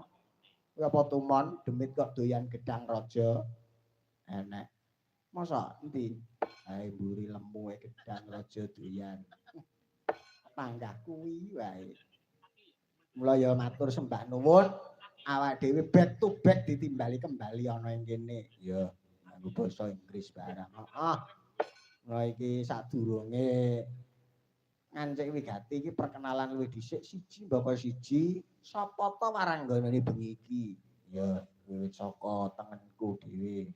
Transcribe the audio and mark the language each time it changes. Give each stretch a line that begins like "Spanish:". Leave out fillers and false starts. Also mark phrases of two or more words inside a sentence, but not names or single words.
Javanese: Apa tumon demit kok doyan gedang raja? Enek. Masa endi? Ae mburi lemu gedang raja doyan. Panggah kuwi wae. Mula ya matur sembah nuwun awak dhewe
English: back to back
Javanese: ditimbali kembali ana ing kene. Ya, nganggo basa Inggris barang. Heeh. Mula iki sadurunge ngancik wigati iki perkenalan luwih dhisik siji mbaka siji sapa ta warangganane bengi iki. Ya, wiwit saka tengenku dhewe.